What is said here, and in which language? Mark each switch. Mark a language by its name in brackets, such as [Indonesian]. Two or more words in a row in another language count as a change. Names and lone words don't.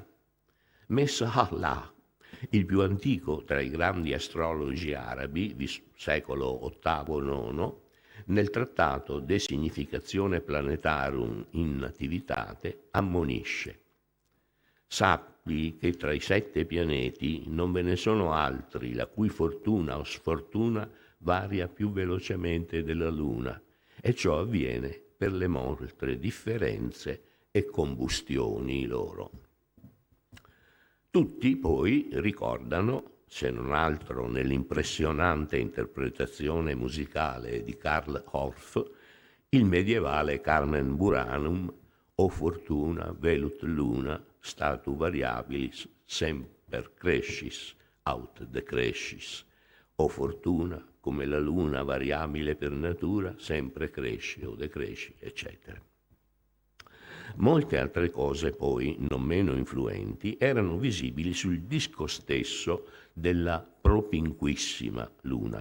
[Italian] Messahallah, il più antico tra i grandi astrologi arabi, secolo VIII-IX, nel trattato De Significatione Planetarum in Nativitate, ammonisce: sappi che tra i 7 pianeti non ve ne sono altri la cui fortuna o sfortuna varia più velocemente della Luna, e ciò avviene per le molte differenze e combustioni loro. Tutti poi ricordano, se non altro nell'impressionante interpretazione musicale di Karl Orff, il medievale Carmen Buranum, [Latin] o fortuna velut luna statu variabilis semper crescis aut decrescis, [Italian] o fortuna come la luna variabile per natura sempre cresce o decresci, eccetera. Molte altre cose poi, non meno influenti, erano visibili sul disco stesso della propinquissima luna.